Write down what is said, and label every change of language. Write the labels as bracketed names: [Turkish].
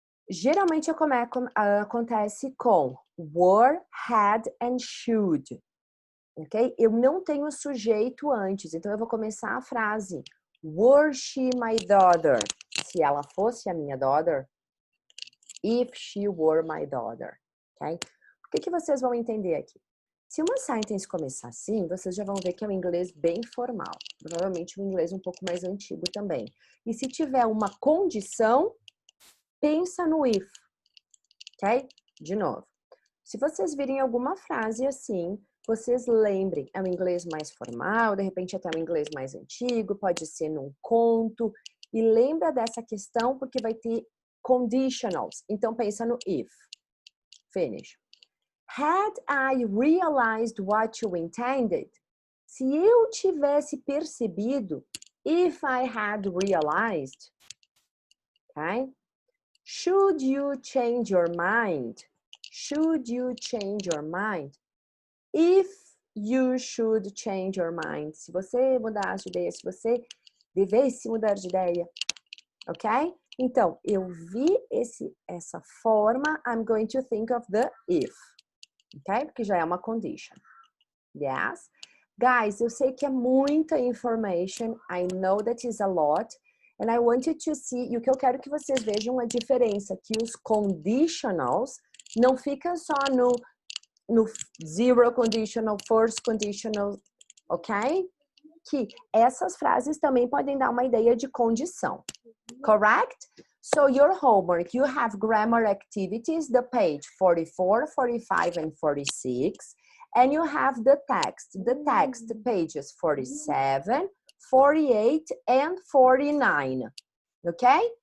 [Portuguese] Geralmente acontece com were, had and should, ok? Eu não tenho sujeito antes, então eu vou começar a frase. [English] Were she my daughter? [Portuguese] Se ela fosse a minha daughter. [English] If she were my daughter, ok? [Portuguese] O que vocês vão entender aqui? Se uma sentence começar assim, vocês já vão ver que é um inglês bem formal. Provavelmente um inglês um pouco mais antigo também. E se tiver uma condição, pensa no if, ok? De novo. Se vocês virem alguma frase assim, vocês lembrem, é um inglês mais formal, de repente até um inglês mais antigo, pode ser num conto. E lembra dessa questão porque vai ter conditionals. Então pensa no if. Finish. [English] Had I realized what you intended? [Portuguese] Se eu tivesse percebido, [English] if I had realized, [Portuguese] okay? [English] Should you change your mind? Should you change your mind? If you should change your mind. [Portuguese] Se você mudasse de ideia, se você devesse mudar de ideia, ok? Então, eu vi essa forma, [English] I'm going to think of the if. Ok? [Portuguese] Porque já é uma condition. Yes? Guys, eu sei que é muita information. [English] I know that is a lot. And I want you to see, [Portuguese] e o que eu quero que vocês vejam a diferença, que os conditionals não ficam só no zero conditional, first conditional, ok? Que essas frases também podem dar uma ideia de condição. [English] Correct? So your homework, you have grammar activities, the page 44, 45, and 46. And you have the text pages 47, 48, and 49. Okay?